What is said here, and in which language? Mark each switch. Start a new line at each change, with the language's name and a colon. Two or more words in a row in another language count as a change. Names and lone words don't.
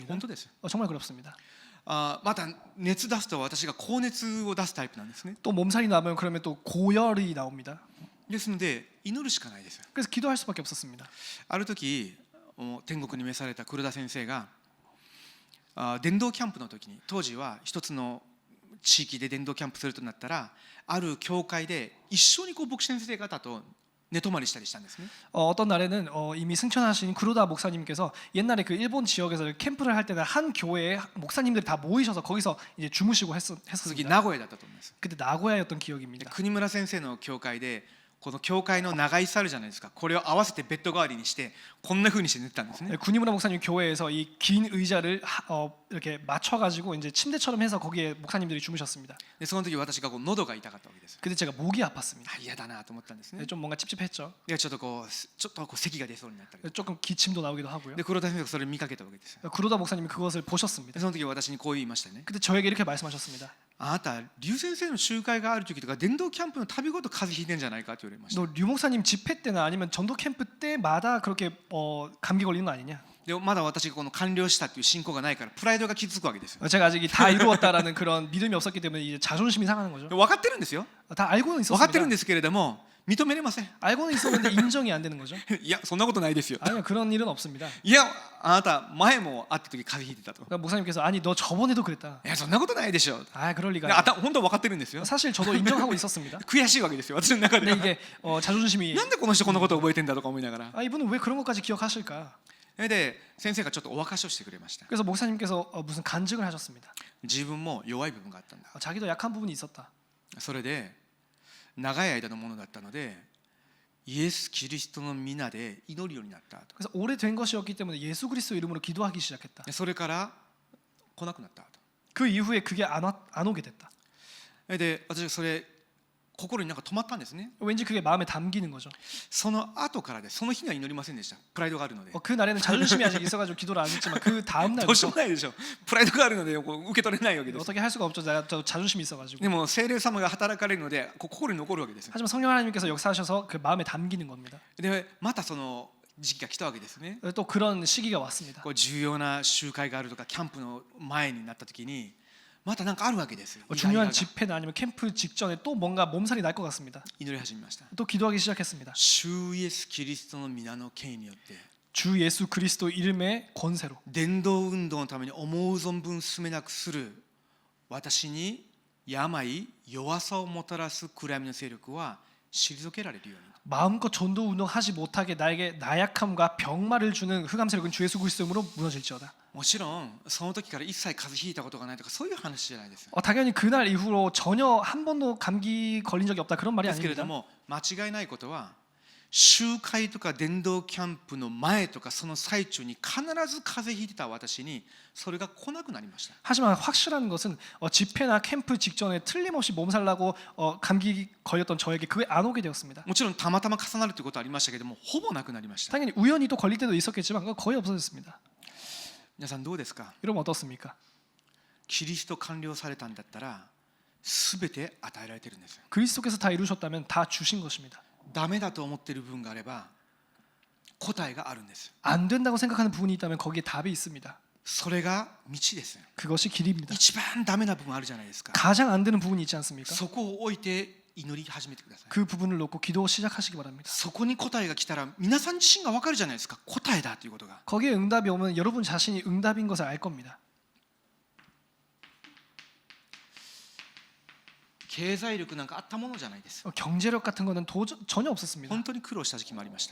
Japanese: 本当です。
Korean: 정말 그렇습니다.
Japanese: また熱出すと私が高熱を出すタイプなんですね。
Korean: 또 몸살이 나면 그러면 또 고열이 나옵니다.
Japanese: ですので祈るしかないです。
Korean: 그래서 기도할 수밖에 없었습니다.
Japanese: ある時天国に召された黒田先生が伝道キャンプの時に、当時は一つの地域で伝道キャンプするとなったら、ある教会で一緒に牧師先生方と寝泊まりしたりしたんですね。
Korean: 어떤 날에는 이미 승천하신 구로다 목사님께서 옛날에 그 일본 지역에서 캠프를 할 때는 한 교회에 목사님들이 다 모이셔서 거기서 이제 주무시고
Japanese: 次
Korean: 했었습니다.
Japanese: 名古屋だったと思います。
Korean: 그때 나고야였던
Japanese: で
Korean: 기억입니다.
Japanese: 国村先生の教会でこの教会の長椅子あるじゃないですか。これを合わせてベッド代わりにしてこんな風にして寝てたんですね。
Korean: 군이무라 목사님 교회에서 이 긴 의자를 이렇게 맞춰가지고 이제 침대처럼 해서 거기에 목사님들이 주무셨습니다.
Japanese: でその時私が喉が痛かったわけです。
Korean: 그때 제가 목이 아팠습니다.
Japanese: 嫌だなと思ったんですね。
Korean: 좀 뭔가 찝찝했죠.
Japanese: でちょっと咳が出そうになったり。
Korean: 조금 기침도 나오기도 하고요.
Japanese: で黒田先生がそれを見かけたわけです。
Korean: 구로다 목사님이 그것을
Japanese: で
Korean: 보셨습니다.
Japanese: その時私にこう言いましたね。
Korean: 그때 저에게 이렇게 말씀하셨습니다.
Japanese: あなた劉先生の集会がある時とか伝道キャンプの旅ごと風邪ひいてんじゃないかと言われました。
Korean: 너 류 목사님 집회 때나 아니면 전도 캠프 때마다 그렇게 감기 걸리는 거 아니냐?
Japanese: でまだ私がこの完了したっていう信仰がないからプライドが傷つくわけですよ。
Korean: 제가 아직 다 이루었다라는 그런 믿음이 없었기 때문에 이제 자존심이 상하는 거죠.
Japanese: で分かってるんですよ。
Korean: 다 알고는
Japanese: 分かってるん
Korean: 있었습니다.
Japanese: ですけれども認めれません。
Korean: 알고는 있었는데 인정이 안 되는 거죠.
Japanese: いやそんなことないですよ。
Korean: 아니요, 그런 일은 없습니다.
Japanese: いやあなた前も会った時風邪ひいてたと。
Korean: 그러니까 목사님께서 아니 너 저번에도 그랬다.
Japanese: いやそんなことないでしょ。
Korean: 아, 그럴
Japanese: で
Korean: 리가.
Japanese: 本当は分かってるんですよ。
Korean: 사실 저도 인정하고 있었습니다.
Japanese: 悔しいわけですよ私の中で
Korean: 근데
Japanese: は。
Korean: 이게 자존심이
Japanese: なんでこの人こんなこと覚えてんだとか思いながら。
Korean: 아, 이분은 왜 그런 것까지 기억하실까?
Japanese: で先生がちょっとお沸かしをしてくれました。
Korean: 그래서 목사님께서 무슨 간증을 하셨습니다.
Japanese: 自分も弱い部分があったんだ。
Korean: 자기도 약한 부분이 있었다.
Japanese: それで長い間のものだったのでイエス・キリストの皆で祈るようになったと。
Korean: 그래서 오래된 것이었기 때문에 예수 그리스도 이름으로 기도하기 시작했다.
Japanese: それから来なくなったと。
Korean: 그 이후에 그게 안 오게 됐다.
Japanese: で私はそれ心になんか止まったんですね。
Korean: 왠지 그게 마음에 담기는 거죠.
Japanese: その後からでその日には祈りませんでした。プライドがあるので。
Korean: 그 날에는 자존심이 아직 있어가지고 기도를 안 했지만 그 다음
Japanese: どうしよ
Korean: 날부터
Japanese: うもないでしょ。プライドがあるのでこう受け取れないわけです。
Korean: 어떻게 할 수가 없죠. 제가 저 자존심이 있어가지고.
Japanese: でも聖霊様が働かれるので心に残るわけです。
Korean: 하지만 성령 하나님께서 역사하셔서 그 마음에 담기는 겁니다.
Japanese: でまたその時期が来たわけですね。
Korean: 또 그런 시기가 왔습니다.
Japanese: こう重要な集会があるとかキャンプの前になった時にまたなんかあるわけです。
Korean: 중요한 집회나 아니면 캠프 직전에 또 뭔가 몸살이 날 것 같습니다.
Japanese: 祈り始めました。
Korean: 또 기도하기 시작했습니다.
Japanese: 主イエスキリストの皆の権威によって
Korean: 주 예수 그리스도 이름의 권세로
Japanese: 伝道運動のために思う存分進めなくする私に病弱さをもたらす暗闇の勢力は退けられるように。
Korean: 마음껏 전도 운동하지 못하게 나에게 나약함과 병마를 주는 흑암 세력은 주 예수 그리스도 이름으로 무너질지어다.
Japanese: もちろんその時から一切風邪ひいたことがないとかそういう話じゃないです。
Korean: 당연히 그날 이후로 전혀 한 번도 감기 걸린 적이 없다 그런 말이
Japanese: ですけれ
Korean: 아닙니다.
Japanese: ども間違いないことは集会とか伝道キャンプの前とかその最中に必ず風邪ひいてた私にそれが来なくなりました。
Korean: 하지만 확실한 것은 집회나 캠프 직전에 틀림없이 몸살 나고 감기 걸렸던 저에게 그게 안 오게 되었습니다.
Japanese: もちろんたまたま重なるということはありましたけどもほぼなくなりました。
Korean: 당연히 우연히 또 걸릴 때도 있었겠지만 그건 거의 없어졌습니다.
Japanese: 皆さんどうですか。
Korean: 여러분 어떻습니까?
Japanese: キリスト完了されたんだったら全て与えられてるんですよ。
Korean: 그리스도께서 다 이루셨다면 다 주신 것입니다.
Japanese: ダメだと思っている部分があれば答えがあるんです。
Korean: 안 된다고 생각하는 부분이 있다면 거기에 답이 있습니다.
Japanese: それが道です。
Korean: 그것이 길입니다.
Japanese: 一番ダメな部分あるじゃないですか。
Korean: 가장 안 되는 부분이 있지 않습니까?
Japanese: そこを置いて祈り始めてください。
Korean: 그 부분을 놓고 기도 시작하시기 바랍니다.
Japanese: そこに答えが来たら皆さん自身が分かるじゃないですか。答えだということが。
Korean: 거기에 응답이 오면 여러분 자신이 응답인 것을 알 겁니다.
Japanese: 経済力なんかあったものじゃないです。
Korean: 경제력 같은 거는 전혀 없었습니다.
Japanese: 本当に苦労した時期もありました。